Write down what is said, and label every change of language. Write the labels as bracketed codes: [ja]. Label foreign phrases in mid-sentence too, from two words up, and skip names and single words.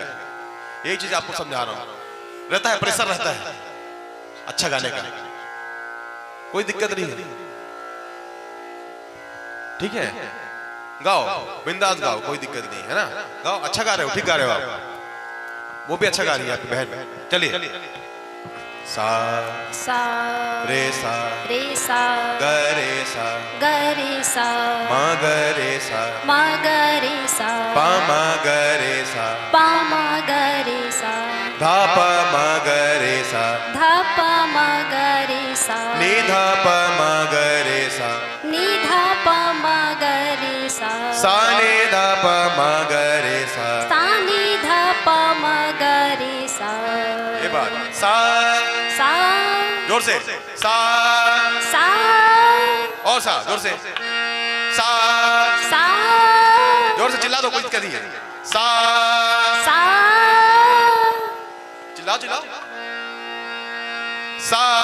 [hi] यही चीज आपको समझा रहा हूं। रहता है प्रेशर, रहता है अच्छा गाने का, कोई दिक्कत नहीं है, ठीक है? गाओ बिंदास गाओ, कोई दिक्कत नहीं है ना? गाओ, अच्छा गा रहे हो, ठीक गा रहे हो आप। वो भी अच्छा गा रही है आपकी बहन। चलिए सा सा रे सा ग रे सा मा ग रे सा पा मा ग रे सा धा पा मा ग रे सा नी धा पा मा ग रे सा सा नी धा पा मा ग रे सा। ये बात सा जोर से सा और सा जोर से सा जोर से चिल्ला दो, कोई दिक्कत नहीं है। सा चिल्लाओ चिल्लाओ सा।